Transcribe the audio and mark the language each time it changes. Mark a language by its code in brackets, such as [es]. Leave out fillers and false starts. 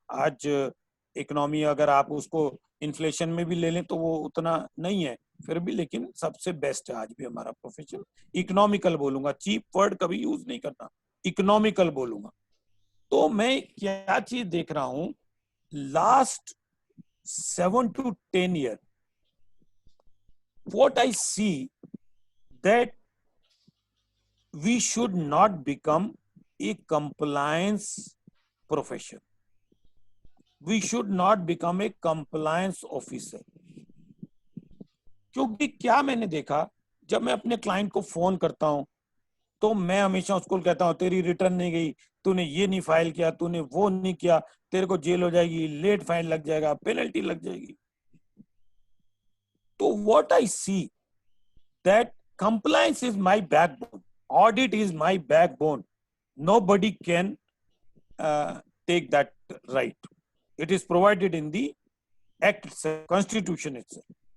[hi] आज इकोनॉमी अगर आप उसको इन्फ्लेशन में भी ले लें तो वो उतना नहीं है फिर भी, लेकिन सबसे बेस्ट है आज भी हमारा प्रोफेशन। इकोनॉमिकल बोलूंगा, चीप वर्ड कभी यूज नहीं करना, इकोनॉमिकल बोलूंगा। तो मैं क्या चीज देख रहा हूं [en] last 7 to 10 years, what I see that we should not become a compliance profession. We should not become a compliance officer. [hi] क्योंकि क्या मैंने देखा, जब मैं अपने क्लाइंट को फोन करता हूं तो मैं हमेशा उसको कहता हूं तेरी रिटर्न नहीं गई, तूने ये नहीं फाइल किया, तूने वो नहीं किया, तेरे को जेल हो जाएगी, लेट फाइन लग जाएगा, पेनल्टी लग जाएगी. [en] तो what I see that compliance is my backbone, audit is my backbone. Nobody can take that right. It is provided in the act itself, constitution itself.